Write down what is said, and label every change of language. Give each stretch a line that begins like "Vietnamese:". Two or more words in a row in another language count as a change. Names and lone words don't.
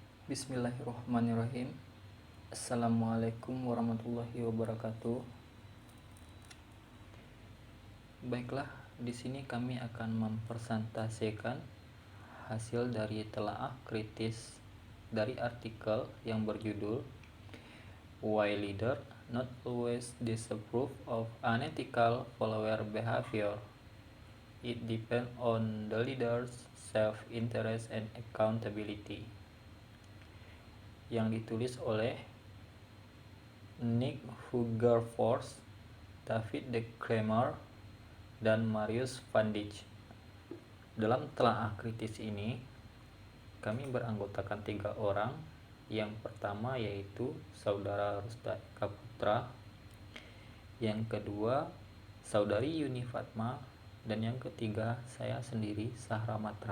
Arabic: بسم الله الرحمن الرحيم. السلام عليكم ورحمة الله وبركاته.
Indonesian: Baiklah, di sini kami akan mempresentasikan hasil dari telaah kritis dari artikel yang berjudul Why Leader Not Always Disapprove of Unethical Follower Behavior. It depends on the leader's self-interest and accountability, yang ditulis oleh Nick Hugerfors, David De Kramer, dan Marius van Dijk. Dalam telaah kritis ini, kami beranggotakan 3 orang. Yang pertama yaitu Saudara Rusda Eka Putra, yang kedua Saudari Yuni Fatma, dan yang ketiga saya sendiri, Sahra Matra.